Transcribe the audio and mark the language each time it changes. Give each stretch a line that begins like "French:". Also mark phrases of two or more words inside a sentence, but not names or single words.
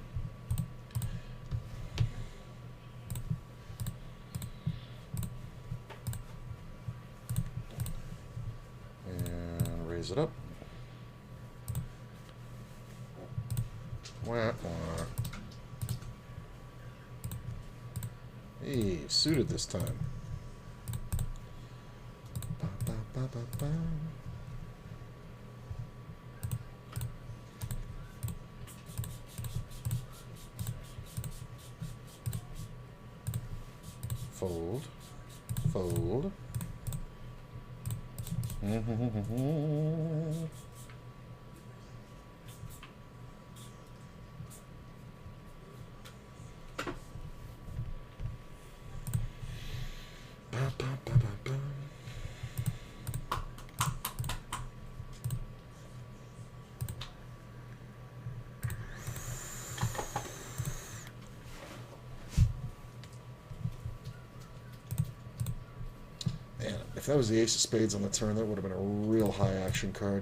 English: And raise it up. Wah, wah. Hey, suited this time. Ba, ba, ba, ba, ba. Fold. Fold. Ba, ba, ba, ba, ba. Man, if that was the ace of spades on the turn, that would have been a real high action card.